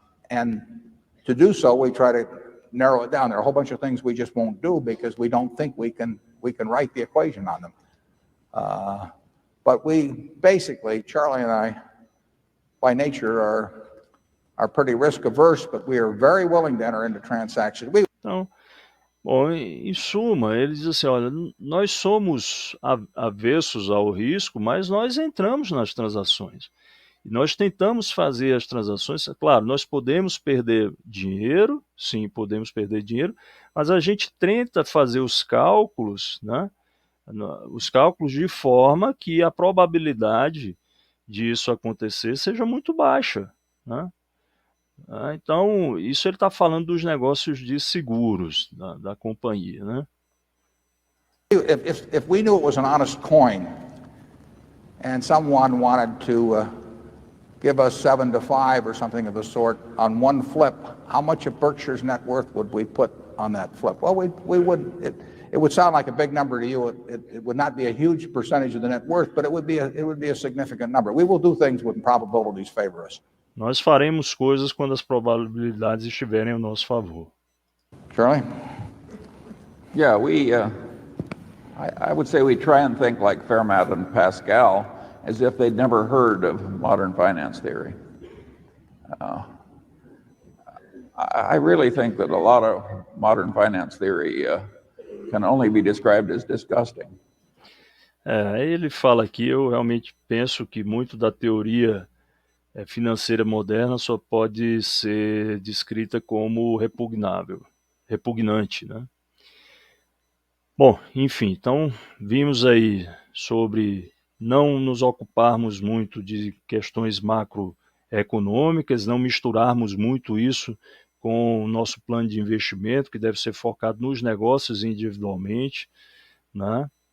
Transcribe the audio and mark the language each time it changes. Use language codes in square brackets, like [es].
[en] And to do so, we try to narrow it down. There are a whole bunch of things we just won't do because we don't think we can write the equation on them. But we basically, Charlie and I, by nature, are pretty risk averse, but we are very willing to enter into transactions. [pt] Então, Bom, em suma, ele diz assim: olha, nós somos avessos ao risco, mas nós entramos nas transações. E nós tentamos fazer as transações. Claro, nós podemos perder dinheiro, sim, podemos perder dinheiro, mas a gente tenta fazer os cálculos, né? Os cálculos de forma que a probabilidade disso acontecer seja muito baixa, né? Então, isso ele está falando dos negócios de seguros da companhia, né? [en] If we knew it was an honest coin and someone wanted to give us 7 to 5 or something of the sort on one flip, how much of Berkshire's net worth would we put on that flip? Well, we would. It would sound like a big number to you. It would not be a huge percentage of the net worth, but it would be a significant number. We will do things when probabilities favor us. [pt] Nós faremos coisas quando as probabilidades estiverem ao nosso favor. [en] Charlie? Yeah, I would say we try and think like Fermat and Pascal, as if they'd never heard of modern finance theory. I really think that a lot of modern finance theory can only be described as disgusting. [pt] Ele fala aqui, eu realmente penso que muito da teoria financeira moderna só pode ser descrita como repugnante, né? Bom, enfim, então vimos aí sobre não nos ocuparmos muito de questões macroeconômicas, não misturarmos muito isso com o nosso plano de investimento, que deve ser focado nos negócios individualmente, né?